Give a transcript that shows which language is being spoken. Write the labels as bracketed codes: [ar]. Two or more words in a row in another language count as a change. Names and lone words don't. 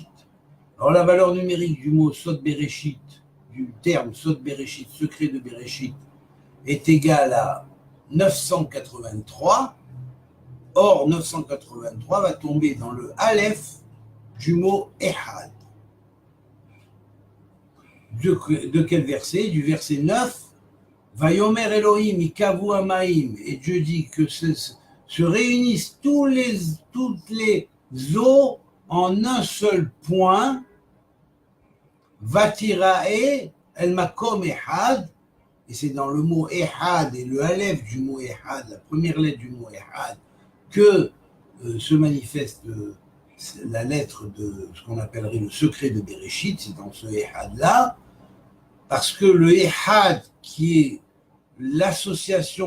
[fr] Alors la valeur numérique du mot [he] סוד בראשית, [fr] du terme [he] סוד בראשית, [fr] secret de Bereshit, est égale à 983. Or, 983 va tomber dans le Aleph du mot Ehad. De quel verset? Du verset 9. [he] ויאמר אלהים יקוו המים. [fr] Et Dieu dit que se réunissent toutes les eaux en un seul point. [he] ותראה אל מקום אחד. [fr] Et c'est dans le mot Ehad et le Aleph du mot Ehad, la première lettre du mot Ehad, que se manifeste la lettre de ce qu'on appellerait le secret de Bereshit, c'est dans ce Ehad-là, parce que le Ehad, qui est l'association ou